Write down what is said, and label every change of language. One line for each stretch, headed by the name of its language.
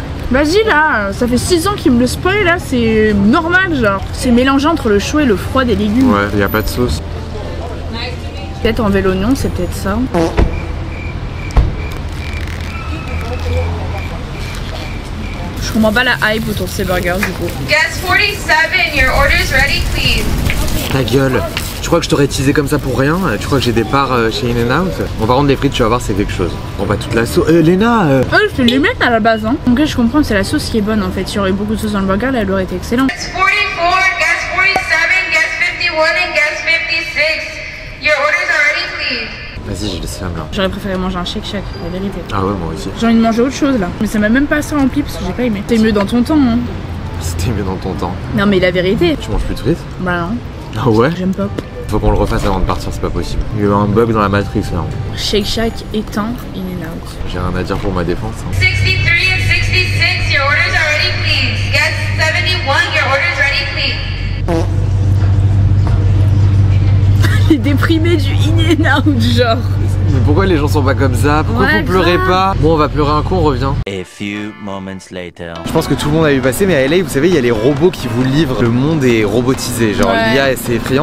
French: Vas-y là, ça fait 6 ans qu'il me le spoil là, c'est normal genre. C'est mélangé entre le chaud et le froid des légumes. Ouais, il y a pas de sauce. Peut-être enlever l'oignon, c'est peut-être ça. Je comprends pas la hype autour de ces burgers du coup.
English: Guest 47, your order's ready, please.
French: Ta gueule. Tu crois que je t'aurais teasé comme ça pour rien? Tu crois que j'ai des parts chez In and Out? Bon par contre les frites tu vas voir c'est quelque chose. Bon bah toute la sauce... Léna je fais les mêmes à la base hein. Donc je comprends, c'est la sauce qui est bonne en fait. S'il y aurait beaucoup de sauce dans le burger, là, elle aurait été excellente.
English: Guest 44, guest 47, guest 51 and guest 56. Your orders are ready, please.
French: Vas-y j'ai le seum là. J'aurais préféré manger un Shake Shack, la vérité. Ah ouais moi aussi. J'ai envie de manger autre chose là. Mais ça m'a même pas assez rempli parce que j'ai pas aimé. C'était mieux dans ton temps hein. C'était mieux dans ton temps. Non mais la vérité. Tu manges plus de frites? Bah non. Ah ouais? J'aime pas. Faut qu'on le refasse avant de partir, c'est pas possible. Il y a eu un bug dans la matrice là. Shake Shack éteint, in and out. J'ai rien à dire pour ma défense. Hein.
English: 63 and 66, your orders are ready, please. Guest 71, your orders ready, please.
French: Il est déprimé du in and out genre. Mais pourquoi les gens sont pas comme ça? Pourquoi Ouais, vous pleurez pas? Bon on va pleurer un coup, on revient.
English: A few moments later.
French: Je pense que tout le monde a vu passer, mais à LA vous savez il y a les robots qui vous livrent. Le monde est robotisé, genre l'IA c'est effrayant.